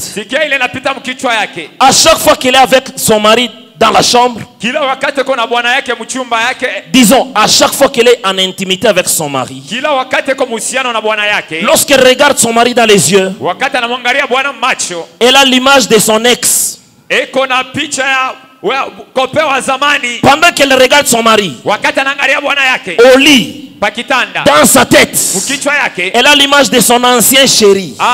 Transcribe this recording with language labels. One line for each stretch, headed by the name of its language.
Swahili: Sikia ile napita mkichwa yake.
French: À chaque fois qu'elle est avec son mari dans la chambre,
Swahili: Kila wakati eko na bwana yake mchumba yake.
French: disons, à chaque fois qu'elle est en intimité avec son mari,
Swahili: Kila wakati eko muhusiano na bwana yake.
French: lorsqu'elle regarde son mari dans les yeux,
Swahili: Wakati anamwangalia bwana macho,
French: elle a l'image de son ex.
Swahili: eko na picha ya kope wa zamani.
French: Pendant qu'elle regarde son mari
Swahili: Wakati anaangalia bwana yake
French: au lit,
Swahili: pakitanda,
French: dans sa tête,
Swahili: mkichwa yake,
French: elle a l'image de son ancien chéri.